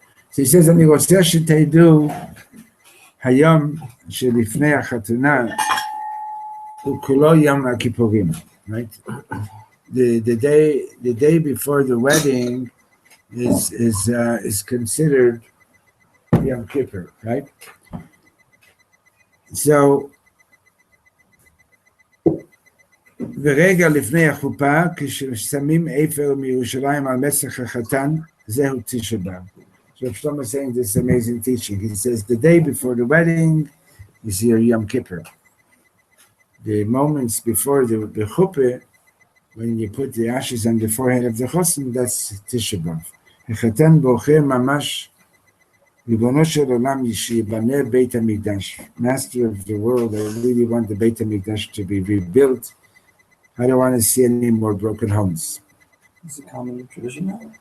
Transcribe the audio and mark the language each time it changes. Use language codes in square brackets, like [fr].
[en] So he says, [he] אני רוצה שתדעו היום שלפני החתונה הוא כולו יום הכיפורים, [en] right? The day before the wedding is considered Yom Kippur, right? [he] So ורגע לפני החופה, כששמים אפר מירושלים על מצח החתן, זהו תשעה באב. [en] So Reb Shlomo is saying this amazing teaching. He says the day before the wedding is your Yom Kippur. The moments before the chuppah, when you put the ashes on the forehead of the chosin, that's Tisha B'Av. [he] החתן בוכה ממש, ריבונו של עולם שיבנה בית המקדש. [en] Master of the world, I really want the Beit HaMikdash to be rebuilt. I don't want to see any more broken homes. It's a common tradition now.